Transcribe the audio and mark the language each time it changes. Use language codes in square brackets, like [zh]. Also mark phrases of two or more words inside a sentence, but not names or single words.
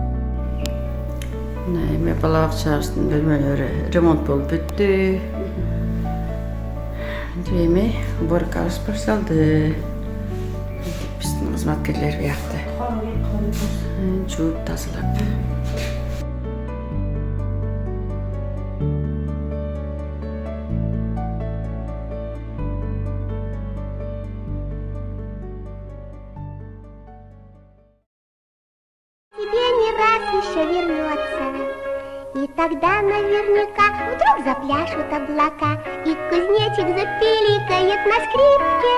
[ky] Мына эме бала бакчабыздын бөлмөлөрү ремонт болуп бүттү. Эми уборкабыз башталды. Биздин кызматкерлер биякта жууп тазалап. [ru] Тебе не раз еще вернется, и тогда наверняка вдруг запляшут облака, и кузнечик запиликает на скрипке.